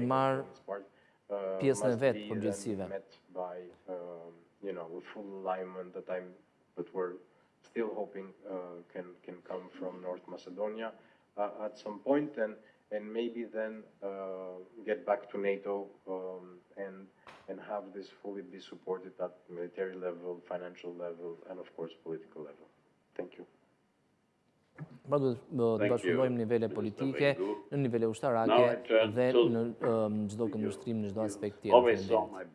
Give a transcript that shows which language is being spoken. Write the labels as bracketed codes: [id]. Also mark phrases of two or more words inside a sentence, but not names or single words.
[en] must be then met by a full alignment that we're still hoping can come from North Macedonia at some point, and maybe then get back to NATO and have this fully be supported at military level, financial level, and of course political level. Thank you. [sq] Pra do të bashkëpunojmë nivele politike, në nivele ushtarake dhe në çdo këndvështrim, në çdo aspekt tjetër.